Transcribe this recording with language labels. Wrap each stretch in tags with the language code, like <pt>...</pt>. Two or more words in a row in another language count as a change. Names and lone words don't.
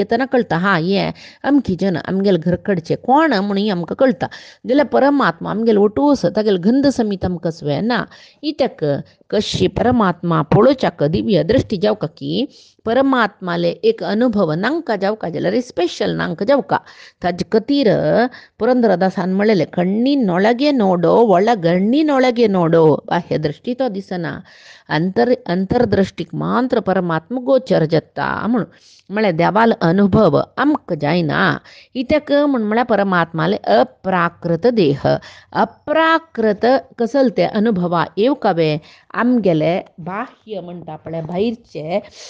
<kok>येतना कळटा हें अमकी जन आमगेले घरकडचे कोण म्हणून आमकां कळटा जाल्यार परमात्मा आमगेले वटूस तागेले गंध समीत आमकां सवयना इत्याक कशी परमात्मा पळोवच्याक दिव्य दृश्टी जावका की परमात्माले एक अनुभव नांका जावका जाल्यार स्पेशल नांका जावका ताजे खातीर पुರಂದರದಾಸನ್ म्हणलेले</kok> <kn>ಕಣ್ಣಿನೊಳಗೆ ನೋಡೋ ಒಳಗಣ್ಣಿನೊಳಗೆ ನೋಡೋ ಬಾಹ್ಯ</kn> <kok>दृष्टी तो दिसना अंतरदृष्टीक मात्र परमात्मा गोचर जाता म्हणून म्हळ्यार देवालो अनुभव आमकां जायना इत्याक म्हळ्यार परमात्माले अप्राकृत देह अप्राकृत कसले ते अनुभवा येवकावे आमगेले बाह्य म्हणटा पळय भायरचे</kok>